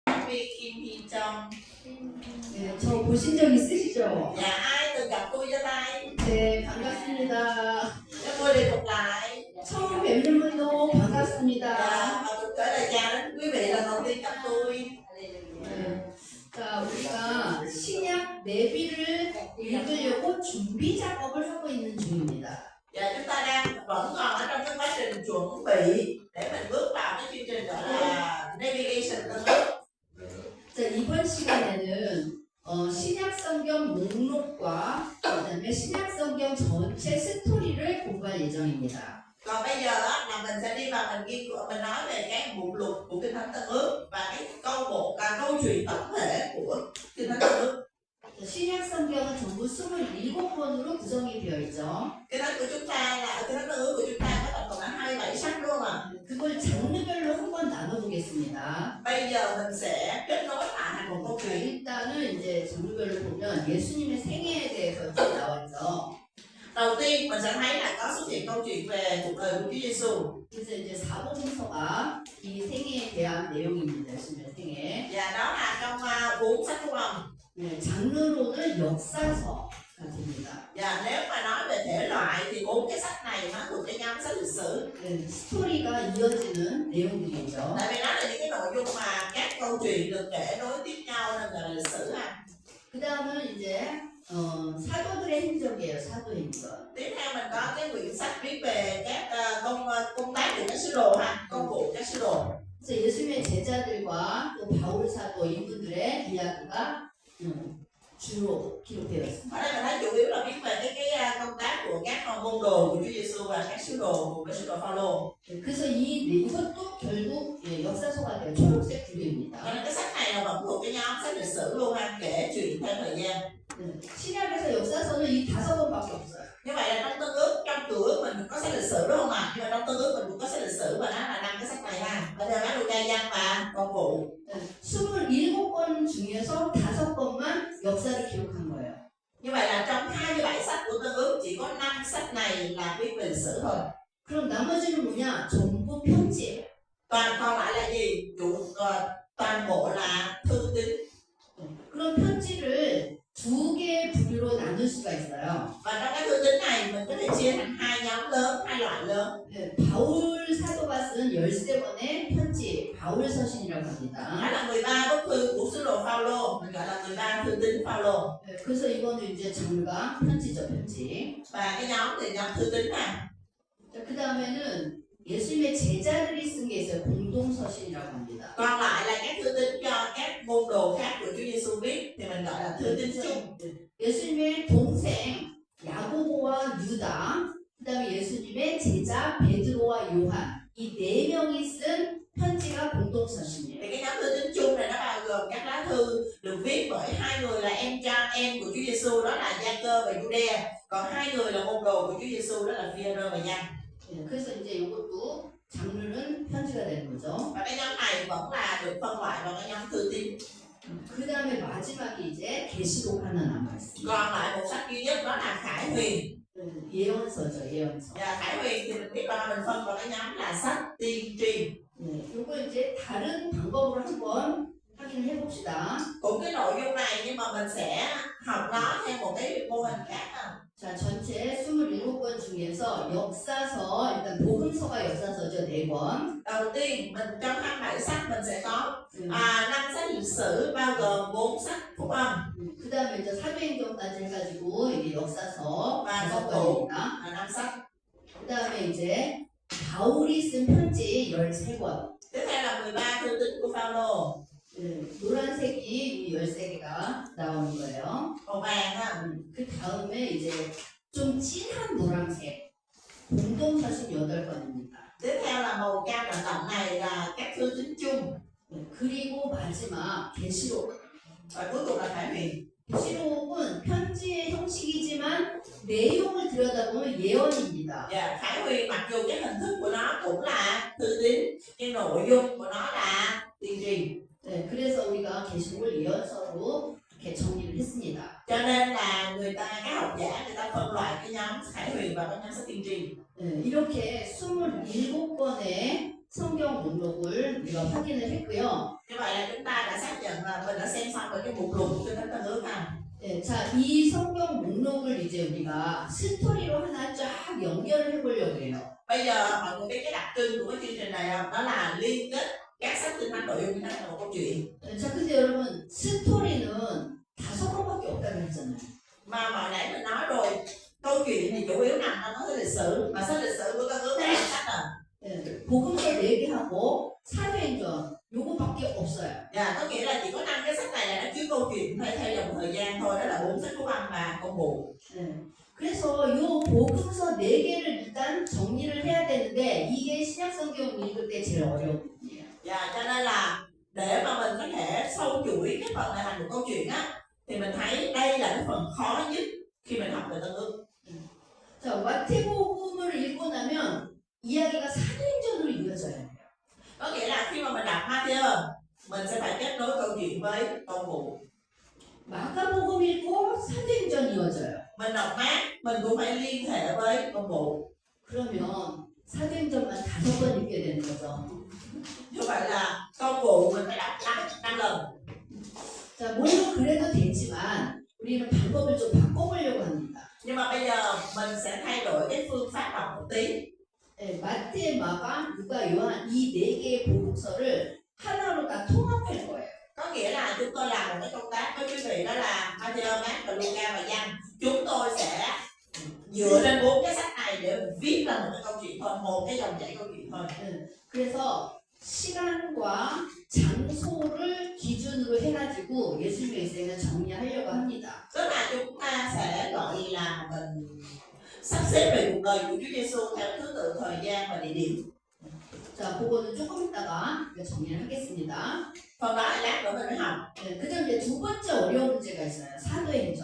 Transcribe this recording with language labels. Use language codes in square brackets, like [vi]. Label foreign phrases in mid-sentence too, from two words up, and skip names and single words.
[vi] viên Kim Hi Trong. [ko] 네, 저 보신 적 있으시죠? [vi] Dạ ai từng gặp tôi giơ tay. [ko] 네, 반갑습니다. [vi] Cho tôi đi một lại. [ko] 처음 뵙는 분도 반갑습니다. [vi] Dạ, và tôi gửi lời chào đến quý vị lần đầu tiên gặp tôi. [ko] 네. 자, 우리가 신약 내비를 읽으려고 준비 작업을 하고 있는 중입니다. [vi] Dạ, chúng ta vẫn còn ở trong cái quá trình chuẩn bị để mình bước vào cái chương trình gọi là Navigation Tân Ước. [ko] 자, 이번 시간에는 신약 성경 목록과 그다음에 신약 성경 전체 스토리를 공부할 예정입니다. [vi] Còn bây giờ á, là mình sẽ đi vào mình nghiên cứu, mình nói về cái mục lục của Kinh Thánh Tân Ước và cái câu chuyện tổng thể của Kinh Thánh Tân Ước. [ko] 신약 성경은 전부 27권으로 구성이 되어 있죠. [vi] Kinh Thánh của chúng ta là Kinh Thánh Tân Ước của chúng ta có tổng cộng là 27 sách luôn à. [ko] 그걸 장르별로 한번 나눠보겠습니다. [vi] Bây giờ mình sẽ kết nối lại thành một câu [ko] 자, [vi] chuyện. [ko] 일단은 이제 장르별로 보면 예수님의 생애에 대해서 이렇게 나왔죠. [vi] Đầu tiên mình sẽ thấy là có xuất hiện câu chuyện về cuộc đời của Chúa Giêsu. [ko] 그래서 이제 사복음서가 이 생애에 대한 내용입니다. 예수님의 생애. [vi] Và đó là trong 4 sách Phúc Âm. [ko] 네, 장르로는 역사서가 됩니다. [vi] Và nếu mà nói về thể loại thì 4 cái sách này nó thuộc cái nhóm sách lịch sử. [ko] 네, 스토리가 이어지는 내용들이죠. [vi] Tại vì nó là những cái nội dung mà các câu chuyện được kể nối tiếp nhau nên gọi là lịch sử ha. [ko] 그 다음은 이제 사도들의 행적이에요. 사도 행적. [vi] Tiếp theo mình có cái quyển sách viết về các công tác của các sứ đồ ha, công vụ các sứ đồ. [ko] 그래서 예수님의 제자들과 또 바울 사도 이분들의 이야기가 주로 기록되어 있습니다. [vi] Ở đây mình thấy chủ yếu là viết về cái công tác của các môn đồ của Chúa Giêsu và các sứ đồ của các sứ đồ Phaolô. [ko] 그래서 이것도 결국 역사서가 돼요. 초록색 줄입니다. [vi] Cho nên cái sách này là vẫn thuộc cái nhóm sách lịch sử luôn ha, kể chuyện theo thời gian. [ko] 신약에서 역사서는 이 5권밖에 없어요. [vi] Như vậy là trong Tân Ước, trong Cựu Ước mình có sách lịch sử đúng không ạ? Nhưng mà trong Tân Ước mình cũng có sách lịch sử và nó là 5 cái sách này ha. Bây giờ nói Luca Giăng và công vụ. [ko] 27권 중에서 5권만 역사를 기록한 거예요. [vi] Như vậy là trong 27 sách của Tân Ước chỉ có 5 sách này là viết về lịch sử thôi. [ko] 그럼 나머지는 뭐냐? 전부 편지예요. [vi] Còn lại là gì? Toàn bộ là thư tín. [ko] 그럼 편지를 2개의 부류로 나눌 수가 있어요. [vi] Và trong cái thư tín này mình có thể chia thành 2 nhóm lớn, 2 loại lớn. [ko] 네, 바울 사도가 쓴 13권의 편지, 바울 서신이라고 합니다. [vi] Đó là 13 bức thư của sứ đồ Phaolô, mình gọi là 13 thư tín Phaolô. [ko] 네, 그래서 이거는 이제 장르가 편지죠, 편지. [vi] Và cái nhóm thì nhóm thư tín này. [ko] 그 다음에는 예수님의 제자들이 쓴 게 있어요. 공동서신이라고 합니다. [vi] Còn lại là các thư tín cho các môn đồ khác của Chúa Giêsu viết thì mình gọi là thư tín chung. [ko] 예수님의 동생 야고보와 유다, 그 다음에 예수님의 제자 베드로와 요한, 이 4명이 쓴 편지가 공동서신이에요. [vi] Thì cái nhóm thư tín chung này nó bao gồm các lá thư được viết bởi 2 người là em của Chúa Giêsu, đó là Gia-cơ và Giu-đe. Còn 2 người là môn đồ của Chúa Giêsu, đó là Phi-e-rơ và Giăng. [ko] 그래서 이제 이것도 장르는 편지가 되는 거죠. [vi] Và cái nhóm này vẫn là được phân loại vào cái nhóm thư tín. [ko] 그 다음에 마지막에 이제 계시록 하나 남아있습니다. [vi] Còn lại một sách duy nhất đó là Khải Huyền. [ko] 예언서죠, 예언서. [vi] Và Khải Huyền thì mình biết là mình phân vào cái nhóm là sách tiên tri. [ko] 네, 요거 이제 다른 방법으로 한번 확인을 해봅시다. [vi] Cũng cái nội dung này nhưng mà mình sẽ học nó theo một cái mô hình khác. [ko] 자, 전체 27권 중에서 역사서, 일단 복음서가 역사서죠, 4권. [vi] Đầu tiên mình trong 27 sách mình sẽ có 5 sách lịch sử bao gồm 4 sách phúc âm. [ko] 그 다음에 이제 사도행전까지 해가지고 이게 역사서 아, 5권입니다. [vi] 5 sách. [ko] 그 다음에 이제 바울이 쓴 편지 13권. [vi] Tiếp theo là 13 thư tín của Phaolô. [ko] 노란색이 이 13개가 나오는 거예요. [vi] Màu vàng ha. [ko] 그 다음에 이제 좀 진한 노란색 공동서신 8권입니다. [vi] Tiếp theo là màu cam đậm đậm này là các thư tín chung. [ko] 그리고 마지막 계시록. [vi] Và cuối cùng là Khải Huyền. [ko] 계시록은 편지의 형식이지만 내용을 들여다보면 예언입니다. [vi] Và Khải Huyền mặc dù cái hình thức của nó cũng là thư tín nhưng nội dung của nó là tiên tri. [ko] 네, 그래서 우리가 계시록을 예언서로 이렇게 정리를 했습니다. [vi] Cho nên là các học giả người ta phân loại cái nhóm Khải Huyền và cái nhóm sách tiên tri. [ko] 네, 이렇게 27권의 성경 목록을 우리가 확인을 했고요. [vi] Như vậy là chúng ta đã xác nhận về cái mục lục của Kinh Thánh Tân Ước ha. [ko] 네, 자, 이 성경 목록을 이제 우리가 스토리로 하나 쫙 연결을 해보려고 해요. [vi] Bây giờ mọi người biết cái đặc trưng của cái chương trình này không? Đó là liên kết các sách Kinh Thánh, nội dung Kinh Thánh là một câu chuyện. [ko] 네, 자, 근데 여러분 스토리는 5권밖에 없다고 했잖아요. [vi] Mà hồi nãy mình nói rồi, câu chuyện thì chủ yếu nằm trong cái lịch sử, mà sách lịch sử của Tân Ước là sách à. [ko] 네, 복음서 4개하고 사도행전 요거밖에 없어요. [vi] Dạ, có nghĩa là chỉ có 5 cái sách này là nó chứa câu chuyện theo dòng thời gian thôi, đó là 4 sách Phúc Âm và Công vụ. [ko] 네, 그래서 요 복음서 4개를 일단 정리를 해야 되는데 이게 신약성경 읽을 때 제일 어려운 부분이에요. [vi] Dạ, cho nên là để mà mình có thể sâu chuỗi cái phần này thành một câu chuyện á, thì mình thấy đây là cái phần khó nhất khi mình học về Tân Ước. [ko] 자, 마태복음을 읽고 나면 이야기가 사도행전으로 이어져야 돼요. [vi] Có nghĩa là khi mà mình đọc Matthew, mình sẽ phải kết nối câu chuyện với Công vụ. [ko] 마가복음 읽고 사도행전 이어져요. [vi] Mình đọc Mác, mình cũng phải liên hệ với Công vụ. [ko] 그러면 사도행전만 5번 읽게 되는 거죠. [vi] Như vậy là Công vụ mình phải đọc 5 lần. [ko] 자, 물론 그래도 되지만 우리는 방법을 좀 바꿔보려고 합니다. [vi] Nhưng mà bây giờ mình sẽ thay đổi cái phương pháp đọc một tí. [ko] 네, 마태, 마가, 누가, 요한 이 4개의 복음서를 하나로 다 통합할 거예요. [vi] Có nghĩa là chúng tôi làm một cái công tác với quý vị, đó là Matthew, Mác và Luca và Giăng. Chúng tôi sẽ dựa trên 4 cái sách này để viết ra một cái câu chuyện thôi, một cái dòng chảy câu chuyện thôi. [ko] 그래서 시간과 장소를 기준으로 해가지고 예수님의 인생을 정리하려고 합니다. [vi] Tức là chúng ta sẽ gọi là mình sắp xếp về cuộc đời của Chúa Giêsu theo thứ tự thời gian và địa điểm. [ko] 자, 그거는 조금 있다가 정리를 하겠습니다. [vi] Phần đó là lát nữa mình mới học. [ko] 네, 그다음 이제 두 번째 어려운 문제가 있어요. 사도행전.